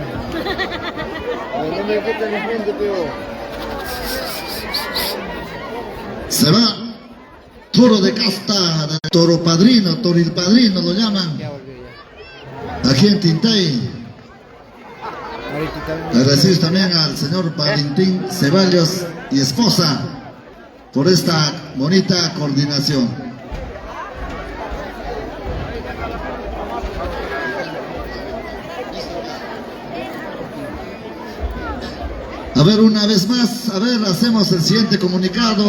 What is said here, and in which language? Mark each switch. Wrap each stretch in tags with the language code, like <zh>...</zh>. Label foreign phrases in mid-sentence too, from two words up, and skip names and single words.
<es>No me quitan el frente, pero... Se va toro de casta, toro padrino, toril padrino lo llaman, Ya volvió ya. aquí en Tintay. Ahorita Le recibes también al señor Valentín Ceballos y esposa por esta bonita coordinación. A ver, una vez más, a ver, hacemos el siguiente comunicado.</es>